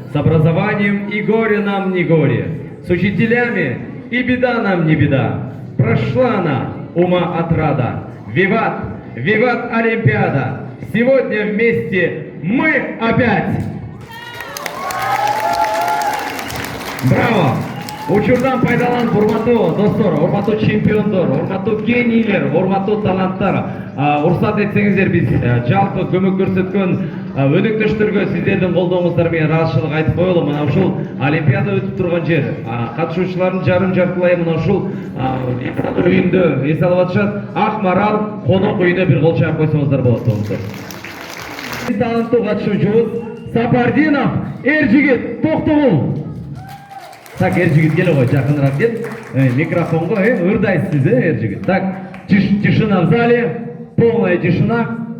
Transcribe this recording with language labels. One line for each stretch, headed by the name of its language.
Russian: С образованием и горе нам не горе, с учителями и беда нам не беда. Прошла она, ума отрада. Виват, виват Олимпиада! Сегодня вместе мы опять! Браво!
Kyrgyz: Учурдан пайдаланып, урматтуу достор, урматтуу чемпиондор, урматтуу генийлер, урматтуу таланттар, уруксат этсеңиздер биз жалпы көмөк көрсөткөн өнөктөштөргө сиздердин колдооңуздар менен ыраазычылык айтып коелу. Мына ушул Олимпиада өтүп турган жер, катышуучулардын жарым жартылайы мына ушул үйүндө эс алып атышат. Ак Марал конок үйүнө бир кол чаап койсоңуздар болот достор. Таланттуу катышуучубуз Сапардинов Эржигит Токтогул.
Kazakh: Так, Эржигит, келе ғой, жақынырақ кел. Микрофонға, ырдайсыз сіз, Эржигит.
Russian: Так, тишина в зале, полная тишина.